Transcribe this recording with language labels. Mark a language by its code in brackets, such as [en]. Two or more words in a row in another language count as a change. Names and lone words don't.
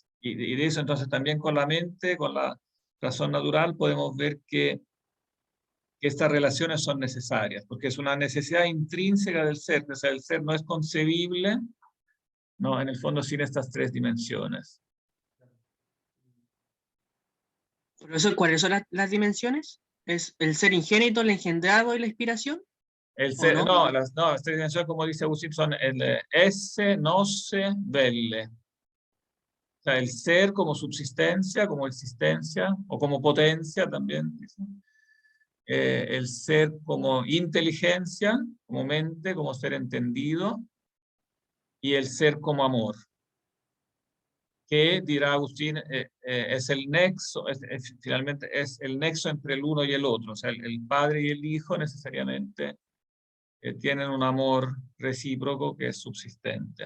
[es] Y de eso entonces también con la mente, con la razón natural, podemos ver que estas relaciones son necesarias, porque es una necesidad intrínseca del ser, o sea, el ser no es concebible, ¿no? En el fondo sin estas tres dimensiones. Profesor, ¿cuáles son las dimensiones? ¿Es el ser ingénito, el engendrado y la inspiración? El ¿O ser, no? no, las tres dimensiones, como dice Agustín, son el [la] esse, noce, velle. [es] O sea, el ser como subsistencia, como existencia, o como potencia también, dice. El ser como inteligencia, como mente, como ser entendido, y el ser como amor, que dirá Agustín, es el nexo, finalmente es el nexo entre el uno y el otro, o sea, el padre y el hijo necesariamente tienen un amor recíproco que es subsistente.